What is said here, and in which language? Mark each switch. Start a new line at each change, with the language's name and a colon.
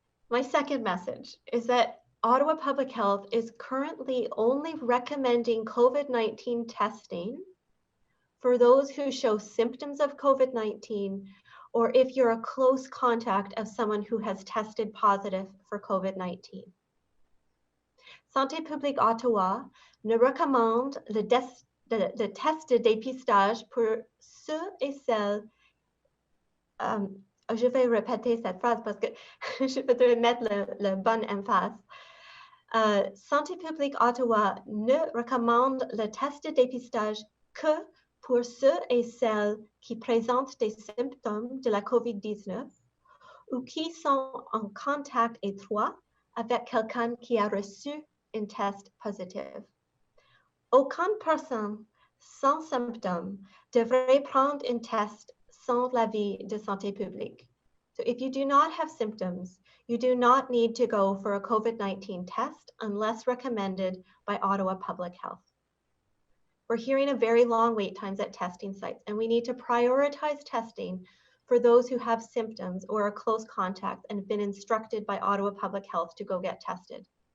English: My second message is that Ottawa Public Health is currently only recommending COVID-19 testing for those who show symptoms of COVID-19 or if you're a close contact of someone who has tested positive for COVID-19.
French: Santé publique Ottawa ne recommande le test de dépistage pour ceux et celles, je vais répéter cette phrase parce que je voudrais mettre le bon emphase. Santé publique Ottawa ne recommande le test de dépistage que pour ceux et celles qui présentent des symptômes de la COVID-19 ou qui sont en contact étroit avec quelqu'un qui a reçu un test positif. Aucune personne sans symptômes devrait prendre un test sans l'avis de santé publique.
English: So if you do not have symptoms, you do not need to go for a COVID-19 test unless recommended by Ottawa Public Health. We're hearing of very long wait times at testing sites, and we need to prioritize testing for those who have symptoms or are close contacts and have been instructed by Ottawa Public Health to go get tested.